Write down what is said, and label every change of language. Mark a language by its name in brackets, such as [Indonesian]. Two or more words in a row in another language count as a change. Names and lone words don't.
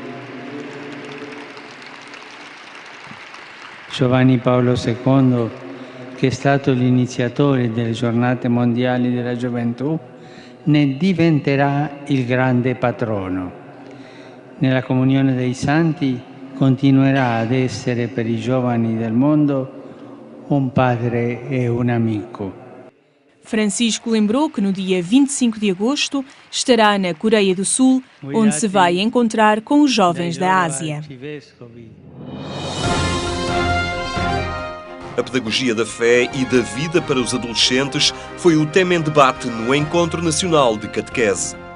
[Italian] Giovanni Paolo II, che è stato l'iniziatore delle giornate mondiali della gioventù, ne diventerà il grande patrono. Nella comunione dei santi continuerà ad essere per i giovani del mondo un padre e un amico. [Portuguese] Francisco lembrou que no dia 25 de agosto estará na Coreia do Sul, onde se vai encontrar com os jovens da Ásia. A pedagogia da fé e da vida para os adolescentes foi o tema em debate no Encontro Nacional de Catequese.